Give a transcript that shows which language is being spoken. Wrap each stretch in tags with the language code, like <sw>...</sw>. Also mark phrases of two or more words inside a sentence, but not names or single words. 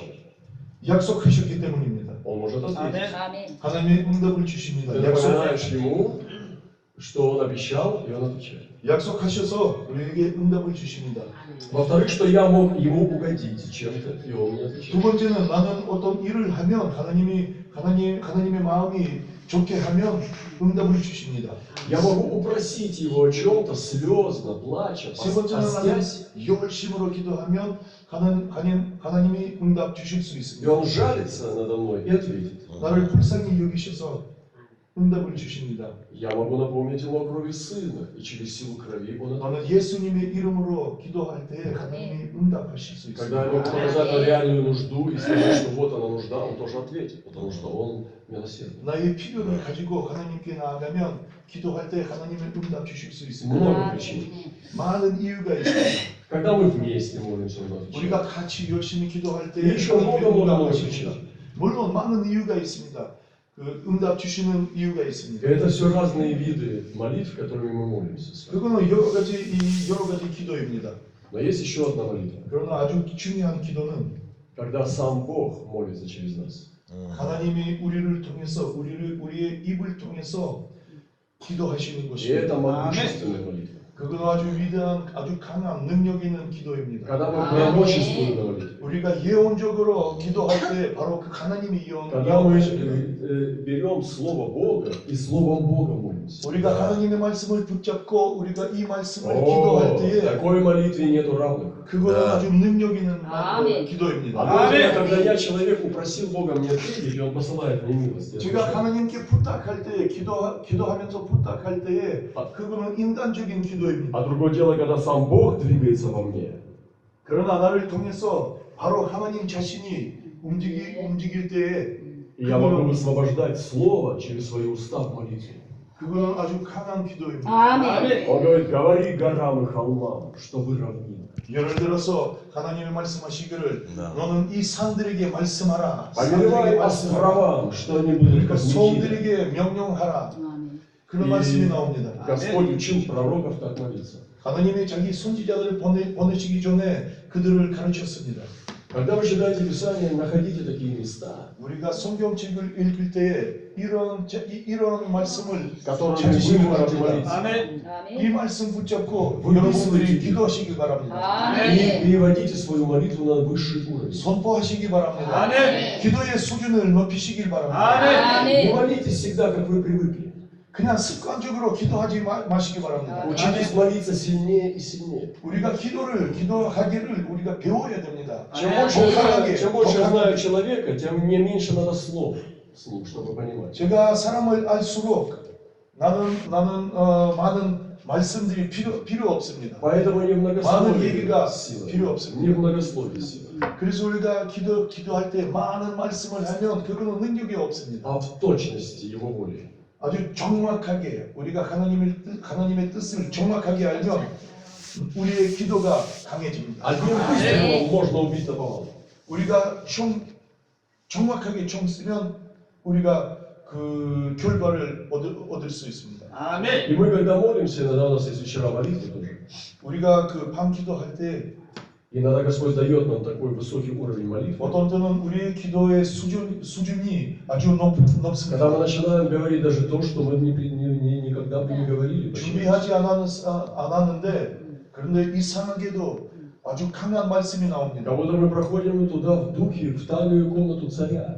<ko>약속하셨기 때문입니다.</ko> <ru>Он может ответить.</ru> <ko>아멘. 하나님이 응답을 주십니다.</ko> <ru>Ты напоминаешь Ему, что Он обещал, и Он отвечает.</ru> <ko>약속하셔서 우리에게 응답을 주십니다.</ko> <ru>Во-вторых, что я мог Ему угодить чем-то, и Он мне</ru> <ko>두</ko> <ru>отвечает.</ru> <ko>번째는 나는 어떤 일을 하면 하나님의 마음이 좋게 하면 응답을 주십니다.</ko> <ru>Я могу упросить Его о чем-то слезно, плача,</ru> <ko>세 번째는 나는</ko> <ru>постясь.</ru> <ko>열심으로 기도하면 하나님이 응답 주실 수</ko> <ru>И</ru> <ko>있습니다.</ko> <ru>Он жалится надо мной и ответит.</ru> <ko>나를 불쌍히 여기셔서 응답을 주십니다.</ko> <ru>Я могу напомнить Ему о крови Сына, и через силу крови Он ответит.</ru> <ko>나는 예수님의 이름으로 기도할 때 하나님이 응답하실 수</ko> <ru>Когда я</ru> <ko>있습니다.</ko> <ru>могу показать на реальную нужду и сказать, что вот она нужда, Он тоже ответит, потому что Он милосердный.</ru> <ko>나의 필요를 가지고 하나님께 나아가면 기도할 때 하나님의 응답 주실 수 있습니다.</ko> <ru>Много причин.</ru> <ko>많은 이유가 있습니다.</ko> <ru>Когда мы вместе молимся, Он отвечает.</ru> <ko>우리가 같이 열심히 기도할 때</ko> <ru>И еще много</ru> <ko>응답하십니다.</ko> <ru>причин.</ru> <ko>물론 많은 이유가 있습니다. 그 응답 주시는 이유가</ko> <ru>И</ru> <ko>있습니다.</ko> <ru>это все разные виды молитв, которыми мы молимся с вами.</ru> <ko>그거는 여러 가지 기도입니다.</ko> <ru>Но есть еще одна молитва,</ru> <ko>그러나 아주 중요한 기도는</ko> <ru>когда сам Бог молится через нас.</ru> <ko>하나님이 우리를 통해서 우리의 입을 통해서 기도하시는</ko> <ru>И</ru> <ko>것입니다.</ko> <ru>это могущественная молитва.</ru> <ko>그건 아주 위대한, 아주 강한 능력 있는 기도입니다.</ko> <ru>Когда мы пророчествуем на молитве.</ru> <ko>우리가 예언적으로 기도할 때 바로 그 하나님이</ko> <ru>Когда мы</ru> <ko>예언하시는</ko> <ru>берем Слово Бога и Словом Бога молимся.</ru> <ko>우리가 하나님의 말씀을 붙잡고 우리가 이 말씀을</ko> <ru>О,</ru> <ko>기도할 때에</ko> <ru>такой молитве нету равных.</ru> <ko>그거는 아주 능력 있는 아멘. 기도입니다.</ko> <ru>А когда я человек упросил Бога мне ответить, и Он посылает мне милость. я</ru> <ko>제가</ko> <ru>отвечаю.</ru> <ko>하나님께 부탁할 때 기도하면서 부탁할 때에 그거는 인간적인 기도입니다.</ko> <ru>А другое дело, когда сам Бог двигается во мне.</ru> <ko>그러나 나를 통해서 바로 하나님 자신이 움직일 때에</ko> <ru>И я могу высвобождать Слово через свои уста в молитве.</ru> <ko>그거는 아주 강한 기도입니다. 아멘.</ko> <ru>Он говорит, говори горам и холмам, что вы равнины.</ru> <ko>예를 들어서 하나님이 말씀하시기를 너는 이 산들에게 말씀하라.</ko> <ru>Повелевай</ru> <ko>산들에게 말씀하라.</ko> <ru>островам, что они будут</ru> <ko>그러니까</ko> <ru>как мечи.</ru> <ko>성들에게 명령하라. 아멘. 그런 말씀이 나옵니다.</ko> <ru>Господь учил пророков так молиться.</ru> <ko>하나님이 자기 선지자들을 보내시기 전에 그들을 가르쳤습니다.</ko> <ru>Когда вы читаете Писание, находите такие места,</ru> <ko>우리가 성경책을 읽을 때에 이런 말씀을</ko> <ru>которыми</ru> <ko>찾으시기</ko> <ru>вы можете</ru> <ko>바랍니다.</ko> <ru>молиться.</ru> <ko>이 아멘. 말씀 붙잡고</ko> <ru>вы</ru> <ko>여러분들이 믿으시기 기도하시기 바랍니다.</ko> <ru>И</ru> <ko>아멘.</ko> <ru>переводите свою молитву на высший уровень.</ru> <ko>선포하시기 바랍니다. 아멘. 기도의 수준을 높이시길 바랍니다.</ko> <ru>Не</ru> <ko>아멘.</ko> <ru>молитесь всегда, как вы привыкли.</ru> <ko>그냥 습관적으로 기도하지 마시기 바랍니다.</ko> <ru>Учитесь молиться сильнее и сильнее.</ru> <ko>우리가 기도하기를 우리가 배워야 됩니다.</ko> <ru>Чем</ru> <ko>독하게,</ko> <ru>больше я знаю</ru> <ko>독하게.</ko> <ru>человека, тем мне меньше надо слов с ним, чтобы понимать.</ru> <ko>제가 사람을 알수록 나는 많은 말씀들이 필요 없습니다.</ko> <ru>Поэтому не</ru> <ko>많은</ko> <ru>многословие</ru> <ko>얘기가</ko> <ru>сила.</ru> <ko>필요 없습니다.</ko> <ru>Не многословие сила.</ru> <ko>그래서 우리가 기도할 때 많은 말씀을 하면 그거는 능력이 없습니다.</ko> <ru>А в точности Его воли.</ru> <ko>아주 정확하게 우리가 하나님의 뜻을 정확하게 알면 우리의 기도가 강해집니다.</ko> <ru>Одним выстрелом можно убить наповал.</ru> <ko>우리가 정확하게 총 쓰면 우리가 그 결과를 얻을 수 있습니다. 아멘.</ko> <ru>И мы, когда молимся, иногда у нас есть вечера молитвы тоже.</ru> <ko>우리가 그 밤 기도할 때</ko> <ru>Иногда Господь дает нам такой высокий уровень молитвы.</ru> <ko>어떤 때는 우리의 기도의 수준이 아주</ko> <ru>Когда мы</ru> <ko>높습니다.</ko> <ru>начинаем говорить даже то, что мы никогда бы не говорили.</ru> <ko>준비하지 않았는데 그런데 이상하게도 아주 강한 말씀이 나옵니다.</ko> <ru>Как будто мы проходим туда в духе, в тайную комнату царя.</ru>